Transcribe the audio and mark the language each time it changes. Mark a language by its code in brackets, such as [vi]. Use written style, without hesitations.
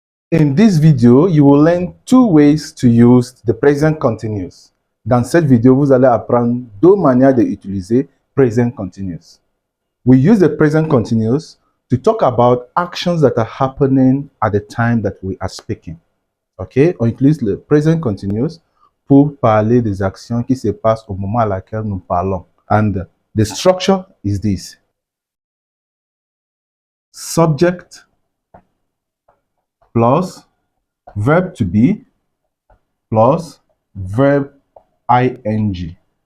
[en] In this video, you will learn two ways to use the present continuous. [fr] Dans cette vidéo, vous allez apprendre deux manières d'utiliser present continuous. [en] We use the present continuous to talk about actions that are happening at the time that we are speaking. Okay? [fr] On utilise le present continuous pour parler des actions qui se passent au moment à laquelle nous parlons. [en] And the structure is this. Subject plus verb to be plus verb ing.